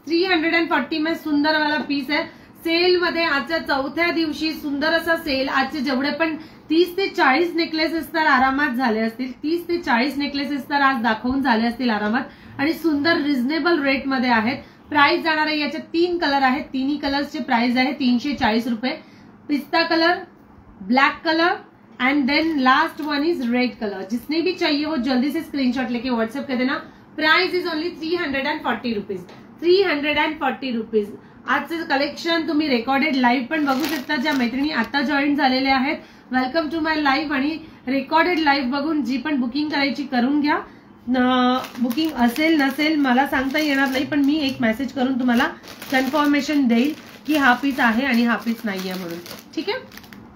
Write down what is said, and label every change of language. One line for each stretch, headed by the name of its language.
Hindi: 340 में सुंदर वाला पीस है।
Marathi: सेल मध्ये आजच्या चौथ्या दिवशी सुंदर असा सेल, आजचे जेवढे पण 30 ते 40 नेकलेसेस तर आरामात झाले असतील, 30 ते 40 नेकलेसेस तर आज दाखवून झाले असतील आरामात आणि सुंदर रिझनेबल रेट मध्ये आहेत। प्राइस जाणार आहे याचे 3 कलर आहेत, तिन्ही कलर्सचे प्राइस आहे 340 रुपये।
English: पिस्ता colour, black colour and then last one is red colour.
Hindi: जिसने भी चाहिए वो जल्दी से स्क्रीनशॉट लेके व्हाट्सएप कर देना।
English: price is only 340 rupees,
Hindi: 340 rupees.
Marathi: आजचं कलेक्शन तुम्ही रेकॉर्डेड लाईव्ह पण बघू शकता। ज्या मैत्रिणी आता जॉईन झालेल्या आहेत,
English: Welcome to my live.
Marathi: आणि रेकॉर्डेड लाईव्ह बघून जी पण बुकिंग करायची करून घ्या। बुकिंग असेल नसेल मला सांगता येणार नाही, पण मी एक मेसेज करून तुम्हाला कन्फर्मेशन देईल की हा पीस आहे आणि हा पीस नाहीये म्हणून, ठीक आहे।